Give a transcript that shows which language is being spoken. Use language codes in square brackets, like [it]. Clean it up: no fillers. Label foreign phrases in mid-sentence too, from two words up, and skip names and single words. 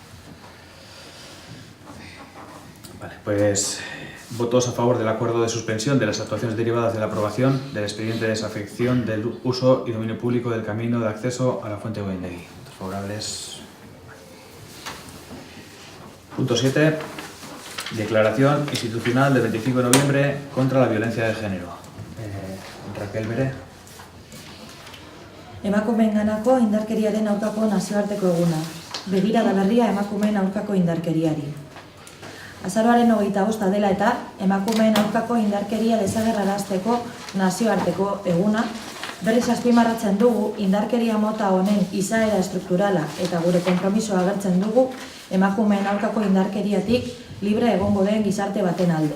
[es] Vale, pues votos a favor del acuerdo de suspensión de las actuaciones derivadas de la aprobación del expediente de desafección del uso y dominio público del camino de acceso a la fuente de Goyendegui. Votos favorables. Punto 7. Declaración institucional del 25 de noviembre contra la violencia de género. Raquel Bere. [eu] Emakumeenganako indarkeriaren aurkako nazioarteko eguna. Begirada berria emakumeen aurkako indarkeriari. Azaroaren 25 dela eta emakumeen aurkako indarkeria desagerrarazteko nazioarteko eguna, berriz azpimarratzen dugu indarkeria mota honen izaera estrukturala eta gure konpromisoa agertzen dugu emakumeen aurkako indarkeriatik libre egongo den gizarte baten alde.